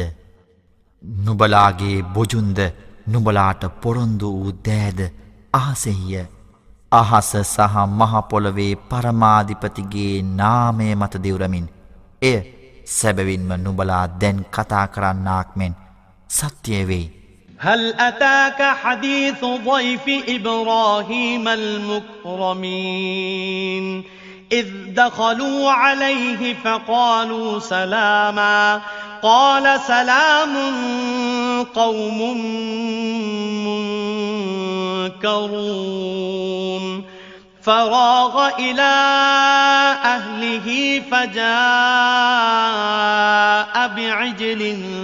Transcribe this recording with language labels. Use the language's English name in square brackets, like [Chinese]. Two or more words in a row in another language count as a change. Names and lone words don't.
[Sinhala] නුඹලාගේ බොජුන්ද නුඹලාට පොරොන්දු වූ දෑද අහසෙහිය. අහස සහ මහපොළොවේ පරමාධිපතිගේ නාමය මත දිවුරමින් එය සැබවින්ම නුඹලා දැන් කතා කරන්නාක් මෙන් සත්‍යය වෙයි. [Arabic] هل أتاك حديث ضيف إبراهيم المكرمين إذ دخلوا عليه فقالوا سلاما قال سلام قوم منكرون فراغ إلى أهله فجاء بعجل